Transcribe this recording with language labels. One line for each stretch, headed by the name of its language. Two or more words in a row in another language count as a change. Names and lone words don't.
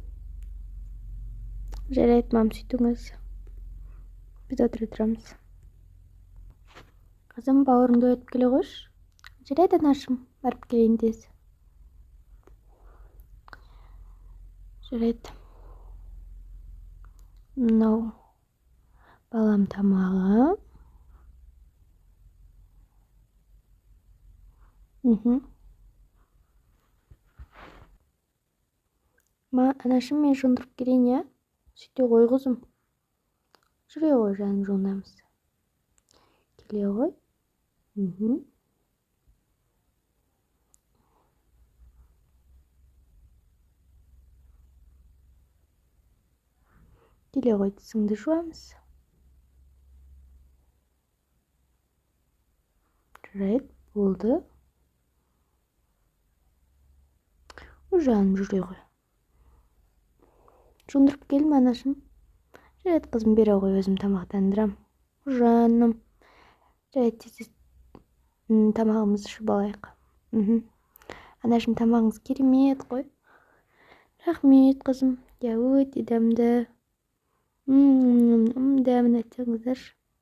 Kyrgyz: Жарайт, мам, сүйтүңүз. Биз отуруп турабыз. Кызым, бауырыңды өтүп келе койчу. Жарайт, анашым, барып келейин тез. Жарайт. Мынау балам тамагы. Анашым, мен жуундуруп келейин, иә? Сүйтө кой, кызым. Жүре кой, жаным, жуунабыз. Келе кой. Келе кой, тизиңди жуабыз. Жарайт, болду. Жаным, жүре кой. Жуундуруп келдим, анашым. Жарайт, кызым, бере кой, өзүм тамактандырам. жаным.
Kazakh: Жарайды, тез тамағымызды ішіп алайық. Анашым, тамағыңыз керемет қой. Рахмет, қызым. Я өте дәмді. Дәмін айтсаңыздаршы.